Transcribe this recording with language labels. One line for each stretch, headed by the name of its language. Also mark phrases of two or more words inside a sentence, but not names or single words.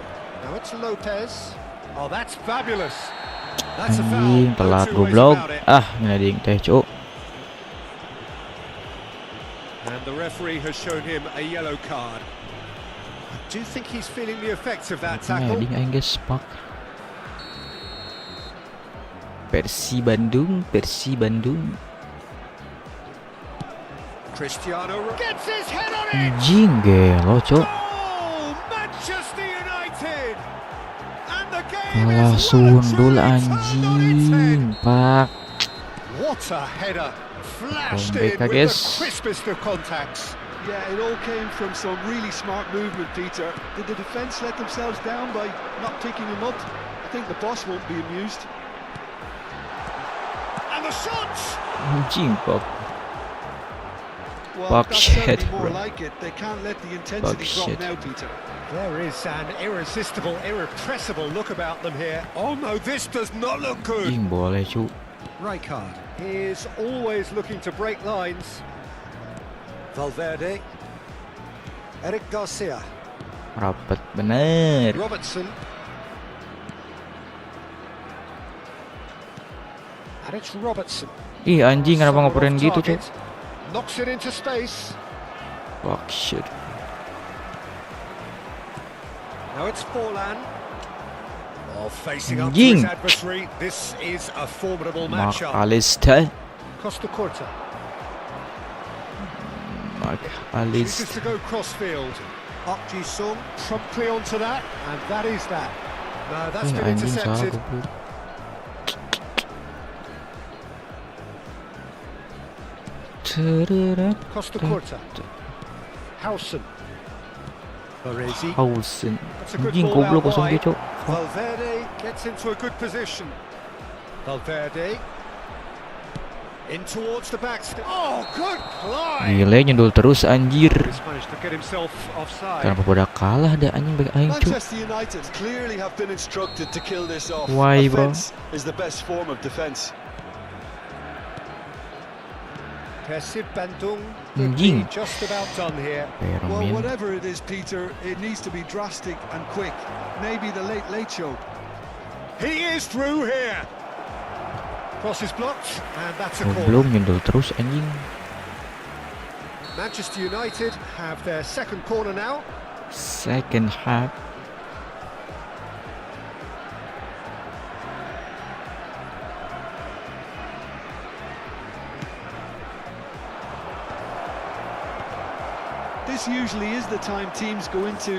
English: Now it's Lopez. Oh, that's fabulous. That's a
Sundanese: Anjing
English: foul. No
Sundanese: telat
English: two ways
Sundanese: goblok.
English: about it.
Sundanese: Ngelading teh cu.
English: And the referee has shown him a yellow card. Do you think he's feeling the effects of that tackle?
Sundanese: Heading aing guys, pak. Persi Bandung.
English: Cristiano gets his head on it.
Sundanese: Anjing gelo, cok.
English: Oh, Manchester United. And the game
Sundanese: Kalah
English: is
Sundanese: sundul
English: well and truly turned on its head.
Sundanese: anjing, pak.
English: What a header. Flashed Comeback, in I with guess. the crispest of contacts. Yeah, it all came from some really smart movement, Peter. Did the defence let themselves down by not picking him up? I think the boss won't be amused. And the shots.
Sundanese: Anjing, pak.
English: Well, Fuck that's shit, certainly more bro. like it. They can't let the intensity drop shit. now, Peter. There is an irresistible, irrepressible look about them here. Oh no, this does not look good.
Sundanese: Anjing boleh, cu.
English: Rijkaard is always looking to break lines. Valverde. Eric Garcia.
Sundanese: Rapet bener.
English: Robertson. And it's Robertson.
Sundanese: Ih, anjing kenapa ngoperin gitu, cok?
English: Knocks it into space. Fuck shit. Now it's Forlan. Oh, facing up to
Sundanese: Anjing.
English: his adversary. This is a formidable Mark matchup. Alistair. Costa Corta. Mark Chooses Alistair. to go crossfield. Park Ji-sung promptly onto that, and that is that. No, that's been
Sundanese: Anjing salah
English: intercepted.
Sundanese: goblok.
English: Costa Corta. Howson. Baresi. Hausen. That's a good
Sundanese: Anjing
English: ball
Sundanese: goblok
English: out
Indonesian: kosong dia,
English: wide.
Sundanese: cok.
English: Valverde gets into a good position. Valverde. In towards the back. Oh, good play.
Sundanese: Gile nyundul terus anjir.
English: He's managed to get himself offside.
Sundanese: Kenapa pada kalah dah anjing baik aing, cok.
English: Manchester United clearly have been instructed to kill this off. Why, bro? Offense is the best form of defense. Persib Bandung could be
Sundanese: Anjing.
English: just about done here. Well, Permin. whatever it is, Peter, it needs to be drastic and quick. Maybe the late show. He is through here. Cross is blocked, and that's a corner.
Sundanese: Goblok nyundul terus anjing.
English: Manchester United have their second corner now. Second half. This usually is the time teams go into